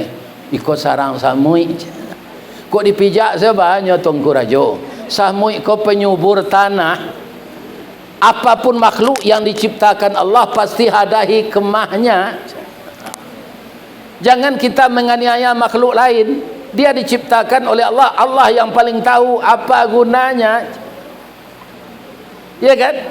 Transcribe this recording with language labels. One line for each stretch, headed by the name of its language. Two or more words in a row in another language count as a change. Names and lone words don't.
Minangkabau: Ikut sarang samui. Kok dipijak sebanyak Tuanku Rajo. Samui kau penyubur tanah.
Indonesian: Apapun makhluk yang diciptakan Allah pasti ada hikmahnya. Jangan kita menganiaya makhluk lain. Dia diciptakan oleh Allah. Allah yang paling tahu apa gunanya. Ya kan?